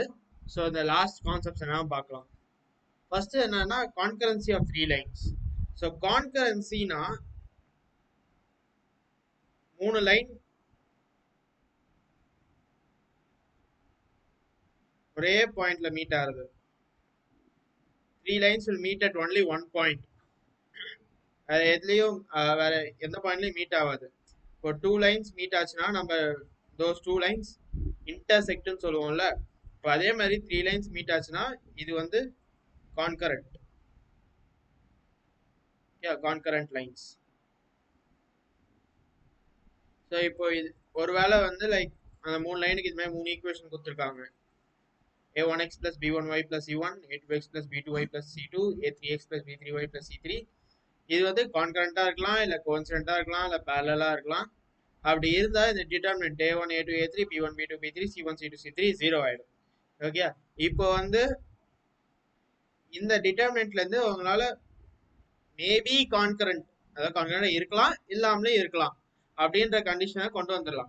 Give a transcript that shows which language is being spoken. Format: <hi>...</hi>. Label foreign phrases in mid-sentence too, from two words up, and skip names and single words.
<ta>ஸோ இந்த</ta> <en>last concepts</en> <ta>என்ன பார்க்கலாம். ஃபர்ஸ்ட் என்னன்னா</ta> <en>concurrency of three lines.</en> <ta>ஸோ கான்கரன்சினா 3 லைன் ஒரே பாயிண்ட்ல மீட் ஆகுது.</ta> <en>3 lines will meet at only one point.</en> <ta>வேற எதுலயும் வேற எந்த பாயிண்ட்லயும் மீட் ஆகாது. இப்போ 2 லைன்ஸ் மீட் ஆச்சுன்னா நம்ம</ta> <en>those 2 lines intersect</en> <ta>சொல்லுவோம்ல. இப்போ அதே மாதிரி</ta> <en>3 lines meet</en> <ta>ஆச்சுன்னா இது வந்து கான்கரண்ட்.</ta> <en>concurrent lines.</en> <ta>ஸோ இப்போ இது ஒருவேளை வந்து லைக் அந்த 3 லைனுக்கு இது மாதிரி 3 ஈக்குவேஷன் கொடுத்துருக்காங்க.</ta> <en>a1x plus b1y plus c1, a2x plus b2y plus c2, a3x plus b3y plus c3.</en> <ta>இது வந்து கான்கரண்டா இருக்கலாம், இல்ல கோஇன்சிடென்ட்டா இருக்கலாம், இல்ல பேரலலா இருக்கலாம். அப்படி இருந்தா இந்த டிட்டர்மினன்ட் a1 a2 a3 b1 b2 b3 c1 c2 c3 0 ஆயிடும். ஓகே, இப்போ வந்து இந்த டிட்டர்மினன்ட்ல இருந்து உங்களால</ta> <en>maybe concurrent,</en> <ta>அதாவது கான்கரண்டா இருக்கலாம் இல்லாமலே இருக்கலாம் அப்படின்ற கண்டிஷனை கொண்டு வந்துடலாம்.</ta>